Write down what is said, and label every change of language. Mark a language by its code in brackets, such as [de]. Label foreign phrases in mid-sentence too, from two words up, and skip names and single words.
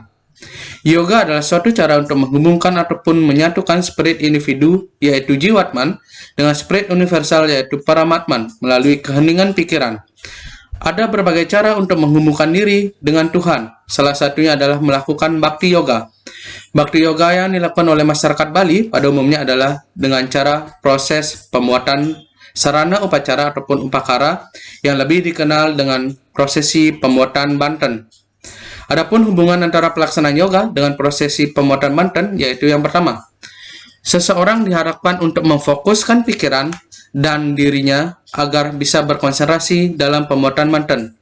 [id] Yoga adalah suatu cara untuk menghubungkan ataupun menyatukan spirit individu, yaitu jiwatman, dengan spirit universal, yaitu paramatman, melalui keheningan pikiran. Ada berbagai cara untuk menghubungkan diri dengan Tuhan. Salah satunya adalah melakukan bhakti yoga. Bhakti yoga yang dilakukan oleh masyarakat Bali pada umumnya adalah dengan cara proses pembuatan sarana upacara ataupun upakara yang lebih dikenal dengan prosesi pembuatan banten. Adapun hubungan antara pelaksanaan yoga dengan prosesi pembuatan banten, yaitu yang pertama, seseorang diharapkan untuk memfokuskan pikiran dan dirinya agar bisa berkonsentrasi dalam pembuatan banten.